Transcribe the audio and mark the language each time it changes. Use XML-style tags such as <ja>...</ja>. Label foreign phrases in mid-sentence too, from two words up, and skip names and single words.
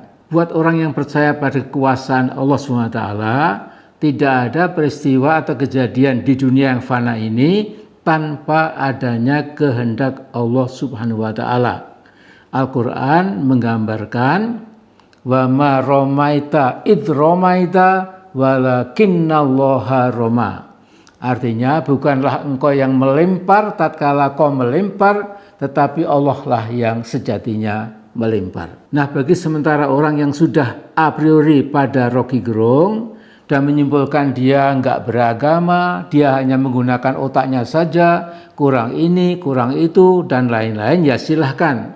<id>Buat orang yang percaya pada kekuasaan Allah SWT, tidak ada peristiwa atau kejadian di dunia yang fana ini tanpa adanya kehendak Allah</id> <ar>سبحانه وتعالى.</ar> <id>Al-Qur'an menggambarkan</id> <ar>وما رميت إذ رميت ولكن الله رمى.</ar> <id>Artinya bukanlah engkau yang melempar tatkala kau melempar, tetapi Allah lah yang sejatinya melempar. Nah, bagi sementara orang yang sudah</id> <la>a priori</la> <id>pada Rocky Gerung dan menyimpulkan dia enggak beragama, dia hanya menggunakan otaknya saja, kurang ini, kurang itu, dan lain-lain, ya silahkan.</id>